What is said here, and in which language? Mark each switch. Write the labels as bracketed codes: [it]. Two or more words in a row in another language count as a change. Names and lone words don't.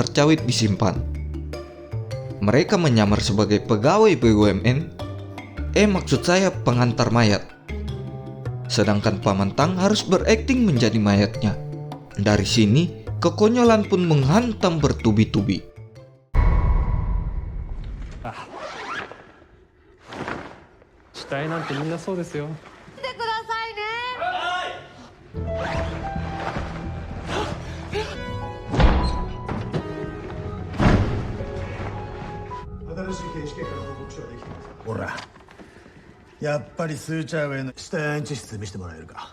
[id] Chawit disimpan. Mereka menyamar sebagai pegawai BUMN, maksud saya pengantar mayat. Sedangkan Paman Tang harus berakting menjadi mayatnya. Dari sini, kekonyolan pun menghantam bertubi-tubi. [ja] 死体なんてみんなそうですよ。来てくださいね。新しい検視結果の報告書ができてますほらやっぱりスーチャーウェイの死体安置室見せてもらえるか